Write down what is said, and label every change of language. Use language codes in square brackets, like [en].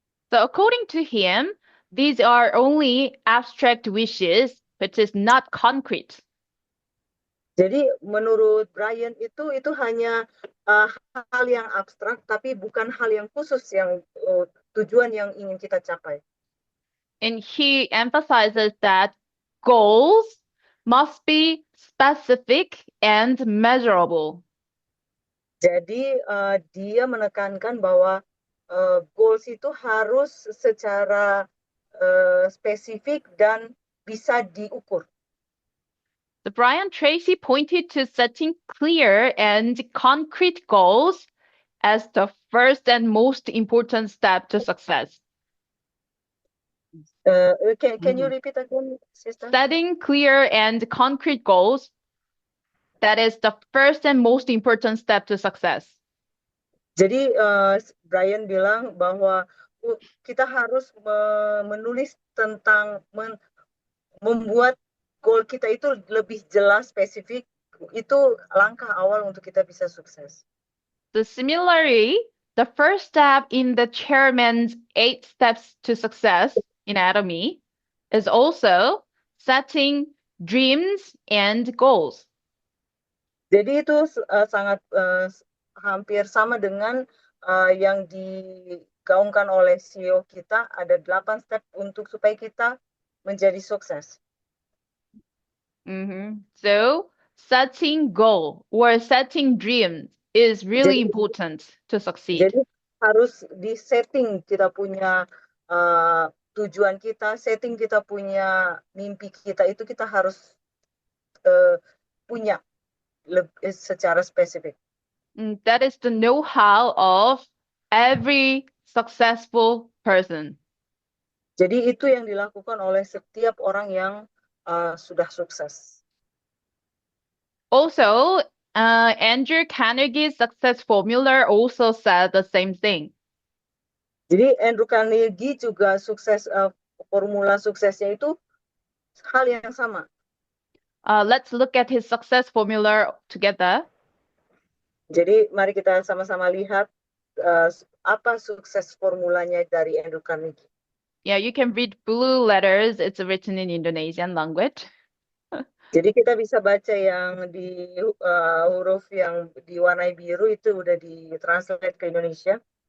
[en] So according to him, these are only abstract wishes, which is not concrete. [id] Jadi menurut Brian itu hanya hal yang abstrak tapi bukan hal yang khusus yang tujuan yang ingin kita capai. [en] And he emphasizes that goals must be specific and measurable. [id] Jadi dia menekankan bahwa goals itu harus secara spesifik dan bisa diukur. [en] The Brian Tracy pointed to setting clear and concrete goals as the first and most important step to success. Can you repeat again, sister? Setting clear and concrete goals, that is the first and most important step to success. [id] Jadi Brian bilang bahwa kita harus menulis tentang membuat goal kita itu lebih jelas, spesifik. Itu langkah awal untuk kita bisa sukses. [en] So similarly, the first step in the chairman's 8 steps to success in Atomy is also setting dreams, and goals. [id] Jadi itu sangat hampir sama dengan yang digaungkan oleh CEO kita. Ada 8 step untuk supaya kita menjadi sukses. [en] So, setting goal or setting dreams is really important to succeed. [id] Jadi harus di-setting kita punya tujuan kita, setting kita punya mimpi kita, itu kita harus punya secara spesifik. [en] That is the know-how of every successful person. [id] Jadi itu yang dilakukan oleh setiap orang yang sudah sukses. [en] Also, Andrew Carnegie's success formula also said the same thing. [id] Jadi Andrew Carnegie juga sukses, formula suksesnya itu hal yang sama. [en] Let's look at his success formula together. [id] Jadi mari kita sama-sama lihat apa sukses formulanya dari Andrew Carnegie. [en] Yeah, you can read blue letters. It's written in Indonesian language. [id] Jadi kita bisa baca yang di huruf yang diwarnai biru itu udah ditranslate ke Indonesia.